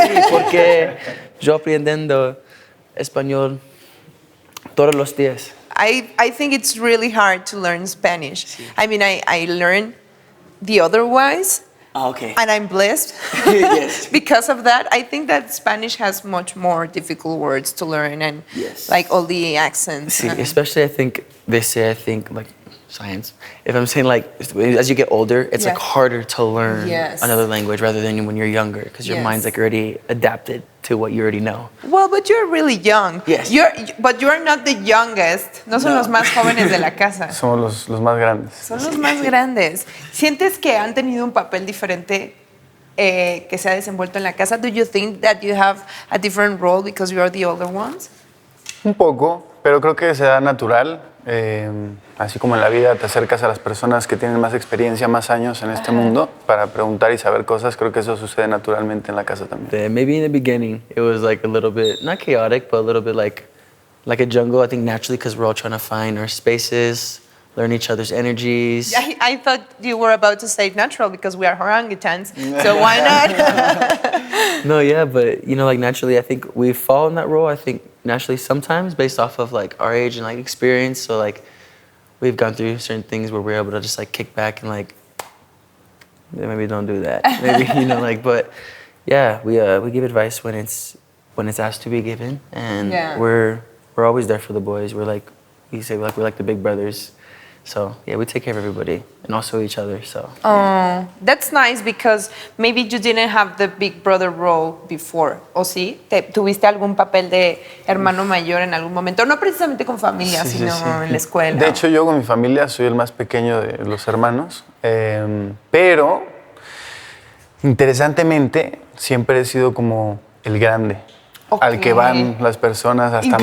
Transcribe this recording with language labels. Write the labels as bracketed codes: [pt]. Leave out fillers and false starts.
[es] Porque yo aprendiendo español todos los días. [en] I think it's really hard to learn Spanish. I mean, I learned the otherwise, Okay. and I'm blessed Yes. because of that. I think that Spanish has much more difficult words to learn and Yes. like all the accents. See, especially I think like science. If I'm saying like as you get older, it's like Yeah. harder to learn Yes. another language rather than when you're younger because your Yes. mind's like already adapted to what you already know. Well, but you're really young. Yes. But you're not the youngest. [es] No son los más jóvenes de la casa. Somos los más grandes. Son los más grandes. ¿Sientes que han tenido un papel diferente que se ha desenvuelto en la casa? [en] Do you think that you have a different role because you are the older ones? [es] Un poco, pero creo que se da natural. Así como en la vida te acercas a las personas que tienen más experiencia, más años en este mundo para preguntar y saber cosas, creo que eso sucede naturalmente en la casa también. [en] Maybe in the beginning it was like a little bit not chaotic, but a little bit like a jungle. I think naturally because we're all trying to find our spaces, learn each other's energies. I thought you were about to say natural because we are orangutans. So why not? No, yeah, but like naturally, I think we fall in that role. I think naturally sometimes based off of like our age and like experience. So like we've gone through certain things where we're able to just like kick back and like maybe don't do that. Maybe but yeah, we give advice when it's asked to be given, and we're always there for the boys. We're like we're like the big brothers. So yeah, we take care of everybody and also each other. So Oh, that's nice because maybe you didn't have the big brother role before, [es] ¿o sí? ¿Tuviste algún papel de hermano mayor en algún momento? No precisamente con familia, Sí, sino sí. en la escuela. De hecho, yo con mi familia soy el más pequeño de los hermanos, pero interesantemente siempre he sido como el grande, al que van las personas hasta más